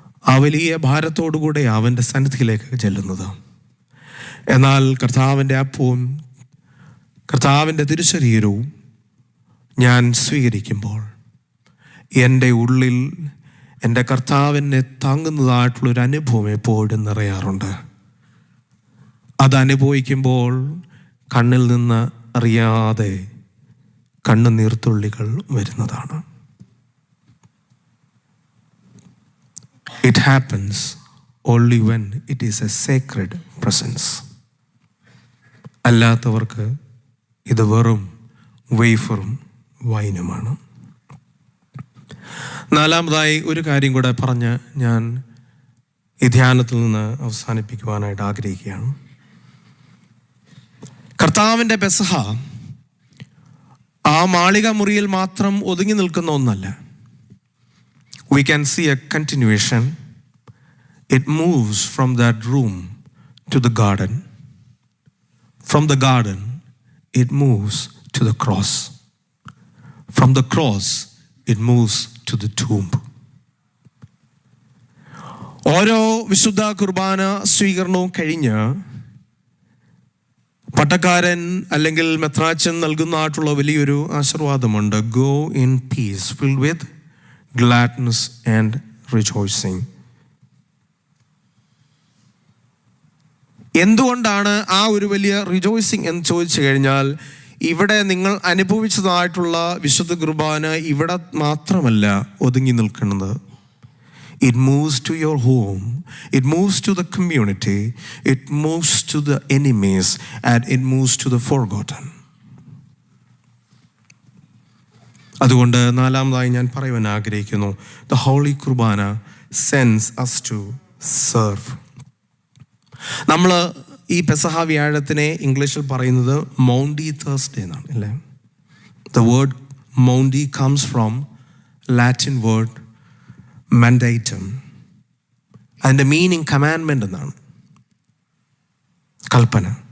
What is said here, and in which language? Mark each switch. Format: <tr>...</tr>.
<ml>ആ വലിയ ഭാരത്തോടുകൂടെ അവൻ്റെ സന്നിധിയിലേക്ക് ചെല്ലുന്നത്. എന്നാൽ കർത്താവിൻ്റെ അപ്പവും കർത്താവിൻ്റെ തിരുശരീരവും ഞാൻ സ്വീകരിക്കുമ്പോൾ എൻ്റെ ഉള്ളിൽ എൻ്റെ കർത്താവിനെ താങ്ങുന്നതായിട്ടുള്ളൊരു അനുഭവം എപ്പോഴും നിറയാറുണ്ട്. അതനുഭവിക്കുമ്പോൾ കണ്ണിൽ നിന്ന് അറിയാതെ കണ്ണുനീർത്തുള്ളികൾ വരുന്നതാണ്.</ml> <en>It happens only when it is a sacred presence.</en> <ml>അല്ലാത്തവർക്ക് ഇത് വെറും വേഫറും വൈനുമാണ്. 4-മതായി ഒരു കാര്യം കൂടെ പറഞ്ഞ് ഞാൻ ഈ ധ്യാനത്തിൽ നിന്ന് അവസാനിപ്പിക്കുവാനായിട്ട് ആഗ്രഹിക്കുകയാണ്. കർത്താവിൻ്റെ പെസഹ ആ മാളിക മുറിയിൽ മാത്രം ഒതുങ്ങി നിൽക്കുന്ന ഒന്നല്ല.</ml> <en>We can see a continuation. It moves from that room to the garden. From the garden, it moves to the cross. From the cross, it moves to the tomb.</en> <ml>ഓരോ വിശുദ്ധ കുർബാന സ്വീകരണവും കഴിഞ്ഞ് പട്ടക്കാരൻ അല്ലെങ്കിൽ മെത്രാച്ചൻ നൽകുന്നതായിട്ടുള്ള വലിയൊരു ആശീർവാദമുണ്ട്.</ml> <en>Go in peace filled with gladness and rejoicing.</en> <ml>എന്തുകൊണ്ടാണ് ആ ഒരു വലിയ rejoicing എന്ന് ചോദിച്ചു കഴിഞ്ഞാൽ, ഇവിടെ നിങ്ങൾ അനുഭവിച്ചതായിട്ടുള്ള വിശുദ്ധ കുർബാന ഇവിടെ മാത്രമല്ല ഒതുങ്ങി നിൽക്കുന്നത്.</ml> <en>It moves to your home, it moves to the community, it moves to the enemies, and it moves to the forgotten.</en> <ml>അതുകൊണ്ട് നാലാമതായി ഞാൻ പറയുവാൻ ആഗ്രഹിക്കുന്നു,</ml> <en>the Holy Kurbana sends us to serve.</en> <ml>നമ്മൾ ഈ പെസഹ വ്യാഴത്തിനെ ഇംഗ്ലീഷിൽ പറയുന്നത് മൗണ്ടി തേഴ്സ്ഡേ എന്നാണ്, അല്ലേ?</ml> <en>The word Maundy comes from Latin word mandatum.</en> <ml>അതിൻ്റെ മീനിങ് കമാൻഡ്മെൻ്റ് എന്നാണ്, കൽപ്പന.</ml>